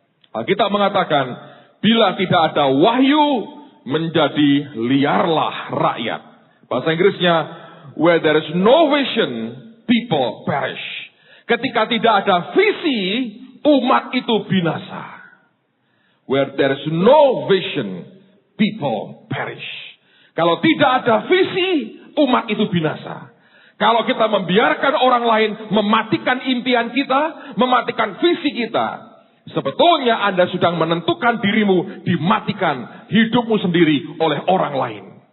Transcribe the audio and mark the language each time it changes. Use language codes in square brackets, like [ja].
[id] Alkitab mengatakan, bila tidak ada wahyu, menjadi liarlah rakyat. Bahasa Inggrisnya, [en] where there is no vision, people perish. [id] Ketika tidak ada visi, umat itu binasa. [en] Where there is no vision, people perish. [id] Kalau tidak ada visi, umat itu binasa. Kalau kita membiarkan orang lain mematikan impian kita, mematikan visi kita, sebetulnya Anda sedang menentukan dirimu dimatikan hidupmu sendiri oleh orang lain.